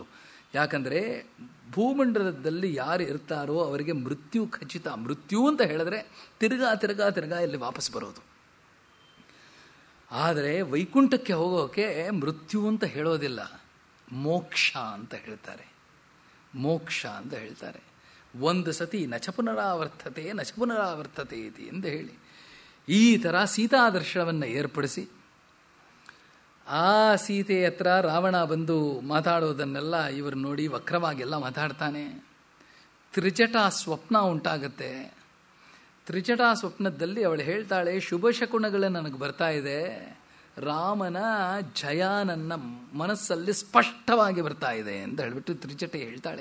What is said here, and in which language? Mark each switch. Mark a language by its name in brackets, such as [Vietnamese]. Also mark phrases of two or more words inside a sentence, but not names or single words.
[Kannada] ಯಾಕಂದರೆ ಭೂಮಂಡಲದಲ್ಲಿ ಯಾರು ಇರ್ತಾರೋ ಅವರಿಗೆ ಮೃತ್ಯು ಖಚಿತ. ಮೃತ್ಯು ಅಂತ ಹೇಳಿದ್ರೆ ತಿರ್ಗಾ ತಿರ್ಗಾ ತಿರ್ಗಾ ಇಲ್ಲಿ ವಾಪಸ್ ಬರೋದು. ಆದರೆ ವೈಕುಂಠಕ್ಕೆ ಹೋಗೋಕೆ ಮೃತ್ಯು ಅಂತ ಹೇಳೋದಿಲ್ಲ, ಮೋಕ್ಷ ಅಂತ ಹೇಳ್ತಾರೆ. ಮೋಕ್ಷ ಅಂತ ಹೇಳ್ತಾರೆ. ಒಂದು ಸತಿ [Sanskrit] ನಚ ಪುನರಾವರ್ತತೆ ನಚ ಪುನರಾವರ್ತತೆ ಇತಿ [Kannada] ಅಂತ ಹೇಳಿ ಈ ಥರ ಸೀತಾದರ್ಶನವನ್ನು ಏರ್ಪಡಿಸಿ, ಆ ಸೀತೆ ಹತ್ರ ರಾವಣ ಬಂದು ಮಾತಾಡೋದನ್ನೆಲ್ಲ ಇವರು ನೋಡಿ ವಕ್ರವಾಗೆಲ್ಲ ಮಾತಾಡ್ತಾನೆ. ತ್ರಿಜಟಾ ಸ್ವಪ್ನ ಉಂಟಾಗುತ್ತೆ. ತ್ರಿಜಟಾ ಸ್ವಪ್ನದಲ್ಲಿ ಅವಳು ಹೇಳ್ತಾಳೆ, ಶುಭ ಶಕುನಗಳು ನನಗೆ ಬರ್ತಾ ಇದೆ, ರಾಮನ ಜಯ ನನ್ನ ಮನಸ್ಸಲ್ಲಿ ಸ್ಪಷ್ಟವಾಗಿ ಬರ್ತಾ ಇದೆ ಅಂತ ಹೇಳಿಬಿಟ್ಟು ತ್ರಿಜಟೆ ಹೇಳ್ತಾಳೆ.